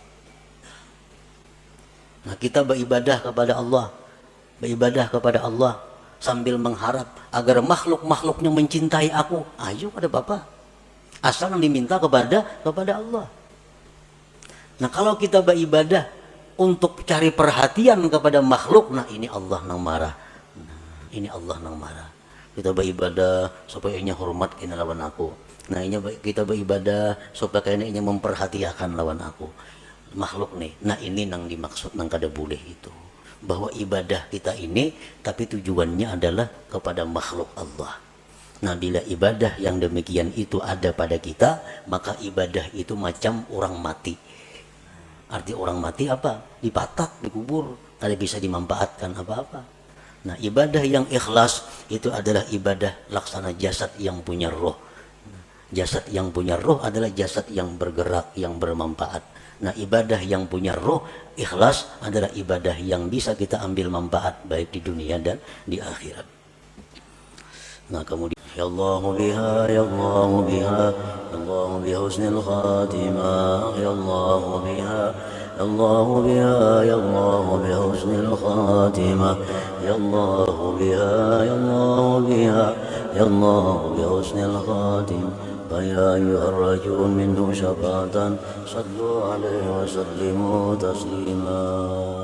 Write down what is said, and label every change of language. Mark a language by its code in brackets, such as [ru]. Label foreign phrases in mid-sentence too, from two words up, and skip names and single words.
[id] Nah kita beribadah kepada Allah sambil mengharap agar makhluk-makhluknya mencintai aku. Ayo pada Bapak, asal yang diminta kepada Allah. Nah kalau kita beribadah untuk cari perhatian kepada makhluk, nah ini Allah nang marah. [bjn] Kita beribadah supaya inya hormat kena lawan aku. Nah ini kita beribadah supaya kena inya memperhatikan lawan aku. [id] makhluk nih. Nah ini nang dimaksud nang kada boleh itu, bahwa ibadah kita ini tapi tujuannya adalah kepada makhluk Allah. Nah bila ibadah yang demikian itu ada pada kita, maka ibadah itu macam orang mati. Arti orang mati apa? Dipatak, dikubur, tidak bisa dimanfaatkan apa-apa. Nah ibadah yang ikhlas itu adalah ibadah laksana jasad yang punya roh. Jasad yang punya roh adalah jasad yang bergerak, yang bermanfaat. Nah ibadah yang punya roh, ikhlas adalah ibadah yang bisa kita ambil manfaat baik di dunia dan di akhirat. Nah kemudian [ar] يا الله بها يا الله بها يا الله بحسن الخاتمة يا الله بها يا الله بها يا الله بحسن الخاتمة يا الله بها يا الله بها يا الله بحسن الخاتمة. فيا أيها الراجون منه شفاعة صلوا عليه وسلموا تسليما.